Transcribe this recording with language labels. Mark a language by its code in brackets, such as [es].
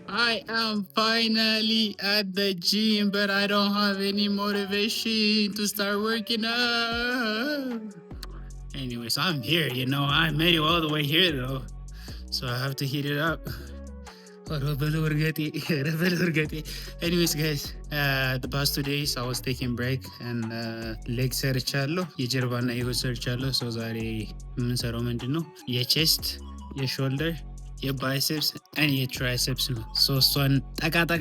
[en] I am finally at the gym, but I don't have any motivation to start working out. Anyways, I'm here, I made it all the way here though. So I have to heat it up. Anyways guys, the past 2 days I was taking break and leg [am] ሰርቻለሁ የጀርባና የሆድ ሰርቻለሁ። ሶ ዛሬ የምንሰራው ምንድነው የቼስት የሾልደር የባይሴፕስ and የትራይሴፕስ ነው። ሶ እሷን ጠቃ